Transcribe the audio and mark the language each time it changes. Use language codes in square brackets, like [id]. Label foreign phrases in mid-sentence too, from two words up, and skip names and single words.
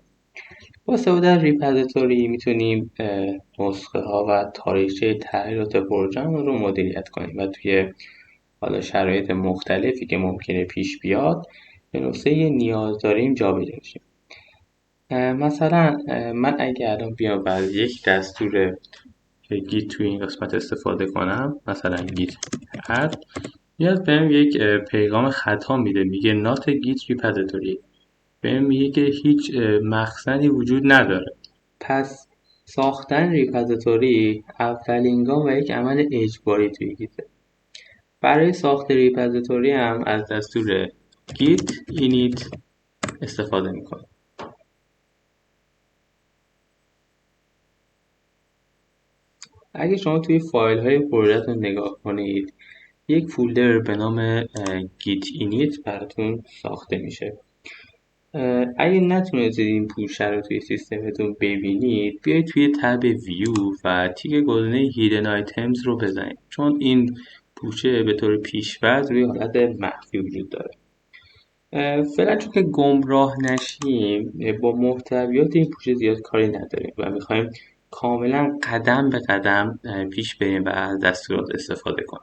[fa] با استفاده از ریپازیتوری میتونیم نسخه ها و تاریخچه تغییرات پروژه‌مون رو مدیریت کنیم و توی حالا شرایط مختلفی که ممکنه پیش بیاد به نسخه نیاز داریم جابجا بشیم. مثلا من اگه الان بیام و از یک دستور گیت توی این قسمت استفاده کنم، مثلا گیت اد، میاد بهم یک پیغام خطا میده، میگه [en] not git repository، [fa] بهم میگه که هیچ مخزنی وجود نداره. پس ساختن ریپازیتوری اولین گام و یک عمل اجباری توی گیته. برای ساخت ریپازیتوری هم از دستور git init استفاده میکنم. اگه شما توی فایل های پروژه‌تون نگاه کنید، یک فولدر به نام git init براتون ساخته میشه. اگه نتونستید این پوشه رو توی سیستمتون ببینید، بیایید توی تب ویو و تیک گزینه [en] hidden items [fa] رو بزنید، چون این پوشه به طور پیش‌فرض روی حالت مخفی وجود داره. فعلا چون که گمراه نشیم با محتویات این پوشه زیاد کاری نداریم و میخوایم کاملا قدم به قدم پیش بریم و از دستورات استفاده کنیم.